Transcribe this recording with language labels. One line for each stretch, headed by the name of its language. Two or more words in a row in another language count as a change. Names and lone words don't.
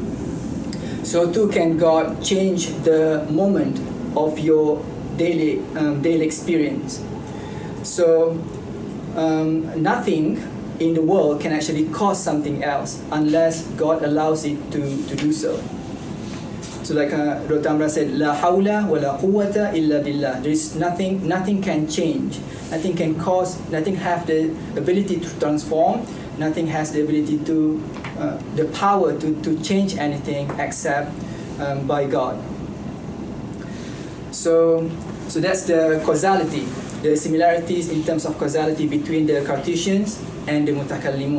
English: So too can God change the moment of your daily experience. So nothing in the world can actually cause something else unless God allows it to do so. So like Dr. Amran said,
Arabic: لا حول ولا قوة إلا بالله.
English: There is nothing can change, nothing can cause, nothing have the ability to transform, nothing has the ability to, the power to change anything except by God. So that's the causality, the similarities in terms of causality between the Cartesians and the mutakallimun.